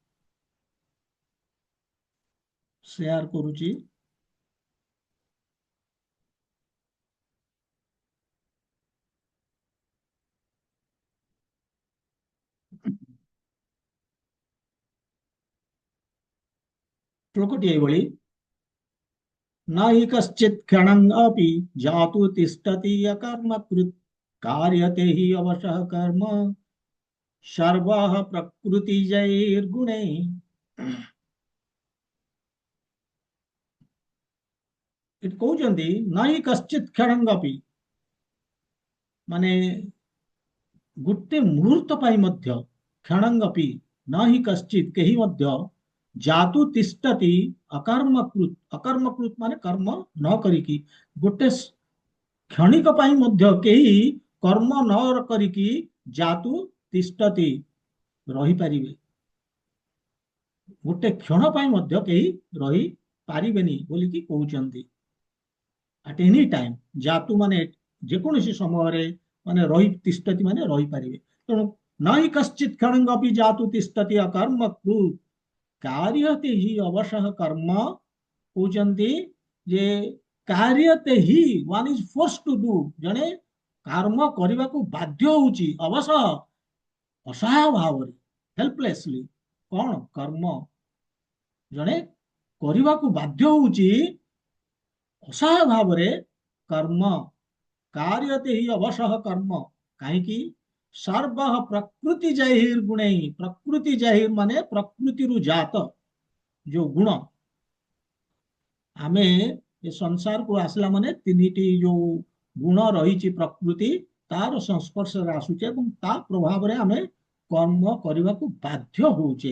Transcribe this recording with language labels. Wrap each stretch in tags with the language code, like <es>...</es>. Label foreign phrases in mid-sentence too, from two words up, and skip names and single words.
<or>ସେୟାର କରୁଛି। ଶ୍ଲୋକଟି ଏଇଭଳି,</or> <sa>न हि कश्चित् क्षणम् अपि जातु तिष्ठति अकर्मकृत् कार्यते हि अवशः कर्म सर्वः प्रकृतिजैर्गुणैः।</sa> <or>ଏଠି କହୁଛନ୍ତି</or> <sa>न हि कश्चित् क्षणम् अपि,</sa> <or>ମାନେ ଗୋଟେ ମୁହୂର୍ତ୍ତ ପାଇଁ ମଧ୍ୟ,</or> <sa>କ୍ଷଣଂ ଅପି न हि कश्चित्,</sa> <or>କେହି ମଧ୍ୟ</or> <sa>ଜାତୁ ତିଷ୍ଠତି ଅକର୍ମକୃତ,</sa> <or>ଅକର୍ମକୃତ ମାନେ କର୍ମ ନ କରିକି, ଗୋଟେ କ୍ଷଣିକ ପାଇଁ ମଧ୍ୟ କେହି କର୍ମ ନ କରିକି</or> <sa>ଜାତୁ ତିଷ୍ଠତି</sa> <or>ରହିପାରିବେ, ଗୋଟେ କ୍ଷଣ ପାଇଁ ମଧ୍ୟ କେହି ରହିପାରିବେନି ବୋଲିକି କହୁଛନ୍ତି।</or> <en>at any time,</en> <or>ଜାତୁ ମାନେ ଯେକୌଣସି ସମୟରେ, ମାନେ ରହି ତିଷ୍ଠତି ମାନେ ରହିପାରିବେ।</or> <sa>ତେଣୁ ନାହି କଶ୍ଚିତ୍ କ୍ଷଣଂ ଅପି ଜାତୁ ତିଷ୍ଠତି ଅକର୍ମକୃତ कार्यते हि ଅବଶଃ କର୍ମ,</sa> <or>କହୁଛନ୍ତି ଯେ</or> <sa>କାର୍ଯ୍ୟତେ ହି,</sa> <en>one is force to do,</en> <or>ଜଣେ କର୍ମ କରିବାକୁ ବାଧ୍ୟ ହଉଛି</or> <sa>ଅବଶଃ,</sa> <or>ଅସହାୟ ଭାବରେ,</or> <sa>ହେଲ୍ପଲେସଲି।</sa> <or>କଣ କର୍ମ ଜଣେ କରିବାକୁ ବାଧ୍ୟ ହଉଛି ଅସହାୟ ଭାବରେ, କର୍ମ</or> <sa>कार्यते हि ଅବଶଃ କର୍ମ,</sa> <or>କାହିଁକି?</or> <sa>ସର୍ବ ପ୍ରକୃତି ଜାହିର ଗୁଣେଇ, ପ୍ରକୃତି ଜାହିର</sa> <or>ମାନେ ପ୍ରକୃତିରୁ ଜାତ ଯୋଉ ଗୁଣ। ଆମେ ଏ ସଂସାରକୁ ଆସିଲା ମାନେ ତିନିଟି ଯୋଉ ଗୁଣ ରହିଛି ପ୍ରକୃତି, ତାର ସଂସ୍ପର୍ଶରେ ଆସୁଛେ ଏବଂ ତା ପ୍ରଭାବରେ ଆମେ କର୍ମ କରିବାକୁ ବାଧ୍ୟ ହଉଛେ।</or>